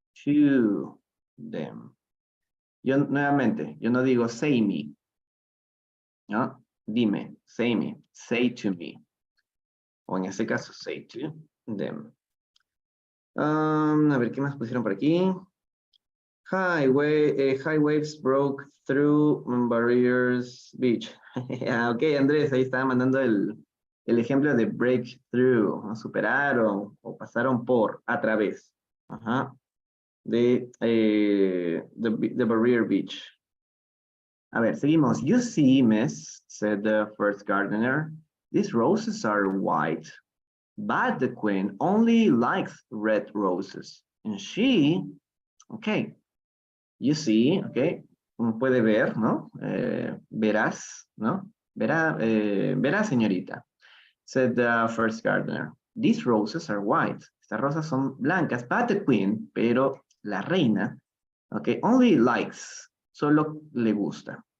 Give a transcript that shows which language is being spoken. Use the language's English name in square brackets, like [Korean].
[English] to them. [Spanish] Yo nuevamente, yo no digo [English] say me, [Spanish] ¿no? Dime, [English] say to me. [Spanish] O en este caso, [English] say to them. [Spanish] A ver, ¿qué más pusieron por aquí? [English] High waves broke through barriers beach. [Spanish] Ok, Andrés, ahí estaba mandando el ejemplo de breakthrough, ¿no? Superaron o pasaron por, a través. Ajá. De [English] the barrier beach. [Spanish] A ver, seguimos. [English] You see, miss, said the first gardener, these roses are white, but the queen only likes red roses. And she, okay, you see, okay, [Spanish] puede ver, ¿no? Verás, ¿no? Verá, señorita, [English] said the first gardener. These roses are white. [Spanish] Estas rosas son blancas, [English] but the queen, [Spanish] pero la reina, okay, [English] only likes, [Spanish] solo le gusta.